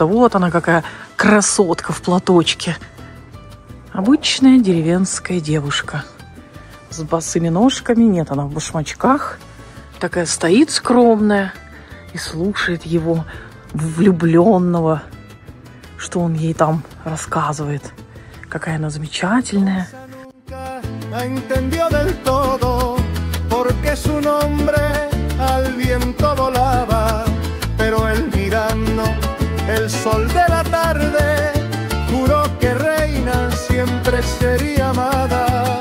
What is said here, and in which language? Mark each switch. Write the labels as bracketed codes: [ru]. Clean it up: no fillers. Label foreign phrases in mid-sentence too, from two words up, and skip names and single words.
[ru] Вот она какая красотка в платочке. Обычная деревенская девушка. С босыми ножками. Нет, она в башмачках. Такая стоит скромная и слушает его влюбленного, что он ей там рассказывает. Какая она замечательная. [es] Entendió del todo porque su nombre al viento volaba, pero él mirando el sol de la tarde juró que reina siempre sería amada.